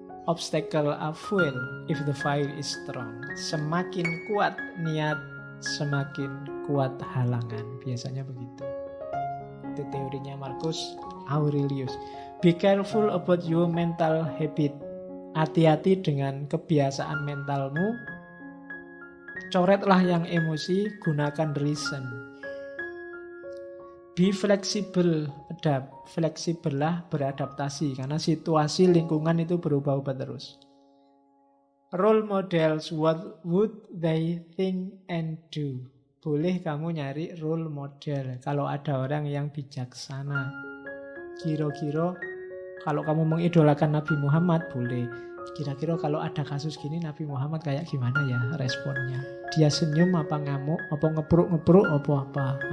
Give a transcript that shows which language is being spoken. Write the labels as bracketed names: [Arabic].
[English] Obstacle are fuel if the fire is strong. [Indonesian] Semakin kuat niat, semakin kuat halangan. Biasanya begitu. Itu teorinya Marcus Aurelius. [English] Be careful about your mental habit. [Indonesian] Hati-hati dengan kebiasaan mentalmu. Coretlah yang emosi, gunakan reason. [English] Be flexible, adapt. [Indonesian] Fleksibel lah, beradaptasi. Karena situasi lingkungan itu berubah-ubah terus. [English] Role models, what would they think and do? [Indonesian] Boleh kamu nyari role model. Kalau ada orang yang bijaksana. Kira-kira kalau kamu mengidolakan Nabi Muhammad, boleh. Kira-kira kalau ada kasus gini, Nabi Muhammad kayak gimana ya responnya? Dia senyum apa ngamuk, apa ngepruk-ngepruk, apa-apa.